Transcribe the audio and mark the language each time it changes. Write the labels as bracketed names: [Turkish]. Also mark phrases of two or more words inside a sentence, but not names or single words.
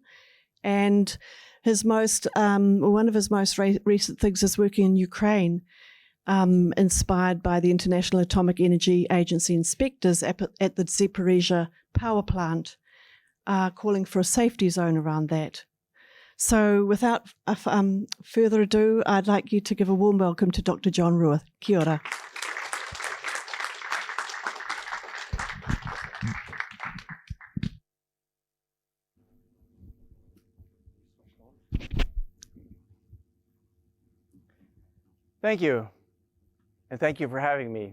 [English] And his one of his most recent things is working in Ukraine, inspired by the International Atomic Energy Agency inspectors at the Zaporizhzhya power plant, calling for a safety zone around that. So without further ado, I'd like you to give a warm welcome to Dr. John Reuwer. [Māori] Kia ora. [English] Thank you. And thank you for having me.